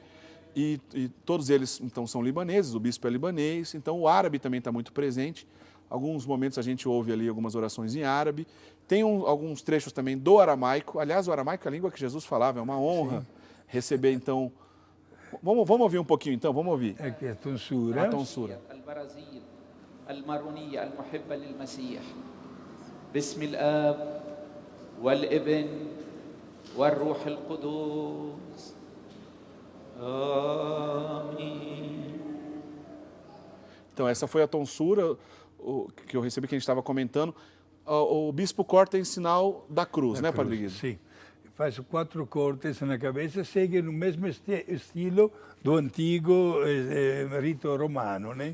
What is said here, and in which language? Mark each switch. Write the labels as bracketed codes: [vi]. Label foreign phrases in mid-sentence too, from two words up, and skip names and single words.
[pt] E todos eles, então, são libaneses, o bispo é libanês, então o árabe também está muito presente. Alguns momentos a gente ouve ali algumas orações em árabe. Tem alguns trechos também do aramaico. Aliás, o aramaico é a língua que Jesus falava, é uma honra receber, então... Vamos ouvir um pouquinho, então, vamos ouvir. Aqui é a tonsura. A tonsura. [ar] باسم الآب والابن والروح القدس آمين. [pt] Então, essa foi a tonsura que eu recebi, que a gente estava comentando. O bispo corta em sinal da cruz, né, Padre Guido? Sim. Faz 4 cortes na cabeça, segue no mesmo estilo do antigo rito romano, né?